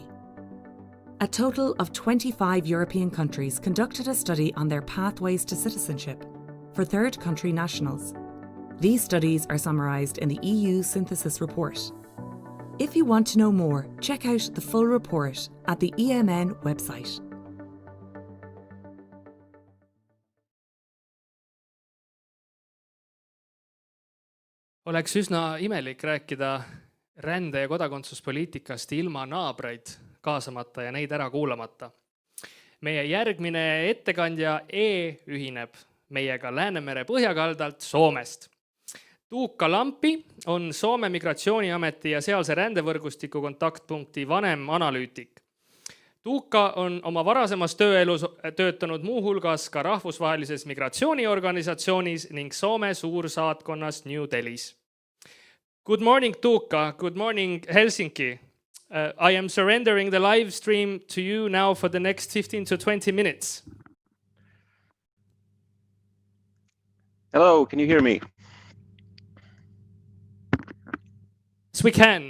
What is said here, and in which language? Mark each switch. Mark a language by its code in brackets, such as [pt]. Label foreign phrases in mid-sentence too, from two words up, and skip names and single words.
[en] A total of 25 European countries conducted a study on their pathways to citizenship for third country nationals. These studies are summarised in the EU Synthesis Report. If you want to know more, check out the full report at the EMN website. [et] Oleks üsna imelik rääkida rände- ja kodakondsuspoliitikast ilma naabreid kaasamata ja neid ära kuulamata. Meie järgmine ettekandja ühineb meiega Läänemere põhjakaldalt Soomest. Tuukka Lampi on Soome Migratsiooniameti ja sealse rändevõrgustiku kontaktpunkti vanem analüütik. Tuukka on oma varasemas tööelus töötanud muuhulgas ka rahvusvahelises migratsiooniorganisatsioonis ning Soome suursaatkonnas New Delhis. [en] Good morning, Tuukka. Good morning, Helsinki. I am surrendering the live stream to you now for the next 15 to 20 minutes. Hello, can you hear me? Yes, we can.